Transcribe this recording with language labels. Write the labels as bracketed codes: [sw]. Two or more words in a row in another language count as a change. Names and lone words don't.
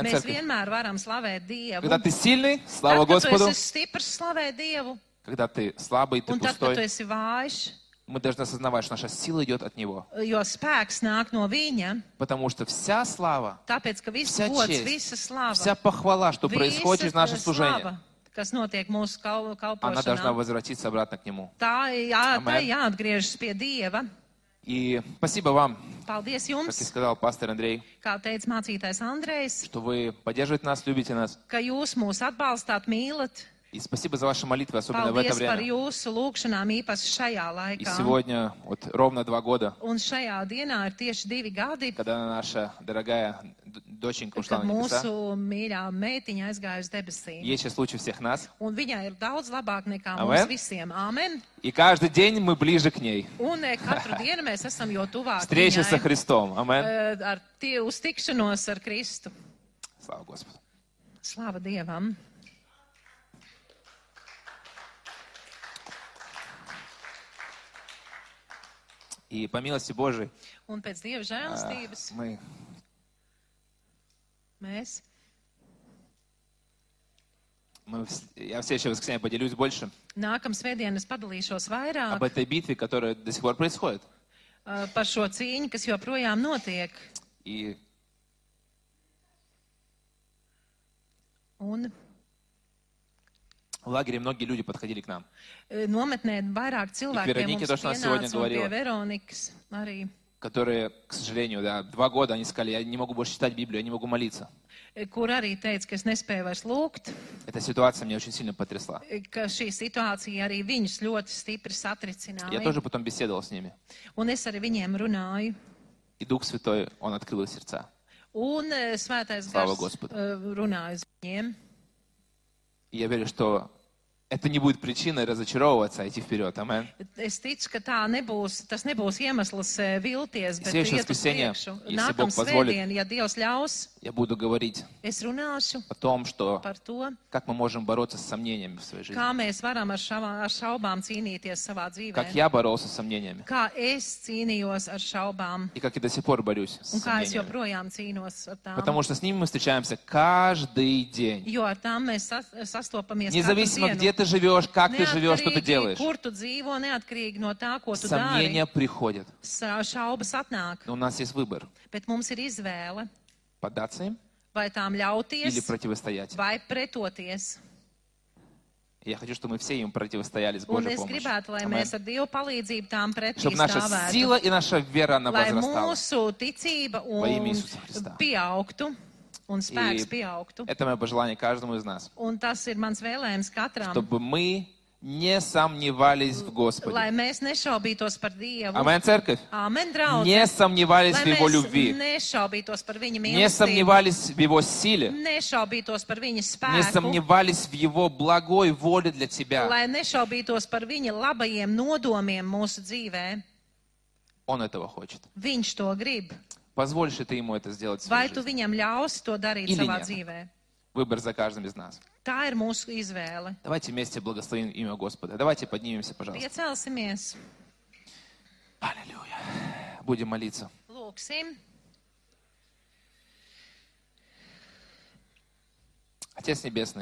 [lv] Mēs [ru] церковь. [lv] vienmēr varam slavēt Dievu. [ru] Когда ты сильный, слава [lv] Tad, kad tu [ru] Господу. [lv] esi stiprs, slavē Dievu. [ru] Когда ты слабый, ты [lv] Un tad, kad tu [ru] пустой, [lv] esi vājš, [ru] мы должны осознавать, что наша сила идет от Него. [lv] jo spēks nāk no viņa, [ru] Потому что вся слава, [lv] tāpēc, ka viss [ru] Вся [lv] gods, [ru] честь, [lv] visa slava, [ru] вся похвала, что происходит через наше [lv] visa [ru] служение, [lv] slava, kas notiek mūsu [ru] она должна [lv] kalpošanā, [ru] возвратиться обратно к Нему. [lv] tā Amen. jāatgriežas pie Dieva. [ru] И спасибо вам, [lv] Paldies [ru] как и [lv] jums, [ru] сказал пастор Андрей, [lv] kā teica mācītājs Andrejs, [ru] что вы поддерживаете нас, любите нас. [lv] ka jūs mūs atbalstāt, mīlat. [ru] И спасибо за ваши молитвы, особенно в это [lv] Paldies par [ru] время. [lv] jūsu lūgšanām, īpaši šajā [ru] И [lv] laikā. [ru] сегодня вот ровно 2 года, [lv] Un šajā dienā ir tieši 2 gadi, [ru] когда наша дорогая доченька ушла [lv] kad [ru] на небеса. [lv] mūsu mīļā meitiņa aizgāja uz debesīm. [ru] Есть сейчас лучше всех нас. [lv] Un viņai ir daudz labāk nekā Amen. mums visiem. Āmen. [ru] И каждый день мы ближе к ней. [lv] Un katru dienu mēs esam jo tuvāk [ru] Встреча со [lv] viņai, [ru] Христом. Аминь. [lv] ar uz tikšanos ar Kristu. [ru] Слава Господу. [lv] Slava Dievam. [ru] И по милости Божией [lv] Un pēc Dieva žēlastības mēs [ru] я в следующее воскресенье поделюсь больше [lv] nākam svētdien es padalīšos vairāk [ru] об этой битве, которая до сих пор происходит. [lv] par šo cīņu, kas joprojām notiek. [ru] И [lv] Un [ru] в лагере многие люди подходили к нам. [lv] nometnē vairāk cilvēki pie [ru] Веронике [lv] mums [ru] то, что она сегодня [lv] pienāca, un pie [ru] говорила. [lv] Veronikas arī, [ru] Которые, к сожалению, 2 года они сказали, я не могу больше читать Библию, я не могу молиться. [lv] kur arī teica, ka es nespēju vairs lūgt, [ru] Эта ситуация меня очень сильно потрясла. [lv] ka šī situācija arī viņus ļoti stipri [ru] Я [lv] satricināja. [ru] тоже потом беседовал с ними. [lv] Un es arī viņiem runāju. [ru] И Дух Святой, Он открыл их сердца. [lv] Un svētais Slava gars [ru] Господу. [lv] runāja uz viņiem. [ru] И я верю, что это не будет причиной разочаровываться, а идти вперед. Аминь. [lv] Es ticu, ka tas nebūs iemesls vilties, bet [ru] Следующее [lv] iet uz [ru] воскресенье, [lv] priekšu. [ru] если [lv] Nākamā [ru] Бог позволит, [lv] svētdiena, ja Dievs ļaus, [ru] Я буду говорить [lv] es runāšu [ru] о том, что [lv] par to, [ru] как мы можем бороться с сомнениями в своей жизни. [lv] kā mēs varam ar šaubām cīnīties savā dzīvē. [ru] Как я боролся с сомнениями. [lv] Kā es cīnījos ar šaubām [ru] И как и до сих пор борюсь с [lv] un kā es [ru] сомнениями. [lv] joprojām cīnos ar tām. [ru] Потому что с ними мы встречаемся каждый день. [lv] Jo ar tām mēs sastopamies katru [ru] Независимо, [lv] dienu. [ru] где ты живешь, как ты живешь, что ты [lv] Neatkarīgi, [ru] делаешь. [lv] kur tu dzīvo, neatkarīgi no tā, ko tu [ru] Сомнения [lv] dari. [ru] приходят. [lv] Šaubas atnāk, [ru] Но у нас есть выбор. [lv] bet mums ir izvēle, [ru] Поддаться им [lv] vai tām [ru] или [lv] ļauties, [ru] противостоять. [lv] vai pretoties. [ru] Я хочу, чтобы мы все им противостояли с [lv] Un [ru] Божьей [lv] es [ru] помощью. [lv] gribētu, lai [ru] Аминь. [lv] mēs ar Dievu palīdzību tām pretī [ru] Чтобы наша сила [lv] stāvētu. [ru] и наша вера, она [lv] Lai [ru] возрастала. [lv] mūsu ticība [ru] Во имя [lv] un [ru] Иисуса Христа. [lv] pieaugtu, un spēks [ru] И [lv] pieaugtu. [ru] это мое пожелание каждому из нас. [lv] Un tas ir mans vēlējums katram, [ru] Чтобы мы не сомневались в [lv] lai [ru] Господе. [lv] mēs nešaubītos par Dievu. [ru] Аминь, церковь. [lv] Āmen, draugi. [ru] Не сомневались [lv] Lai [ru] в Его [lv] mēs [ru] любви. [lv] nešaubītos par viņa [ru] Не [lv] mīlestību, [ru] сомневались в Его силе. [lv] nešaubītos par viņa [ru] Не [lv] spēku, [ru] сомневались в Его благой воле для тебя. [lv] lai nešaubītos par viņa labajiem nodomiem mūsu dzīvē. [ru] Он этого хочет. [lv] Viņš to grib. [ru] Позволишь ли ты Ему это сделать в [lv] Vai [ru] своей [lv] tu [ru] жизни? [lv] viņam ļausi to darīt [ru] Или [lv] savā [ru] нет? [lv] dzīvē? [ru] Выбор за каждым из нас. [lv] Tā ir mūsu izvēle. [ru] Давайте вместе благословим имя Господа. Давайте поднимемся, пожалуйста. [lv] Piecelsimies, [ru] Аллилуйя. Будем молиться. [lv] lūksim. [ru] Отец Небесный,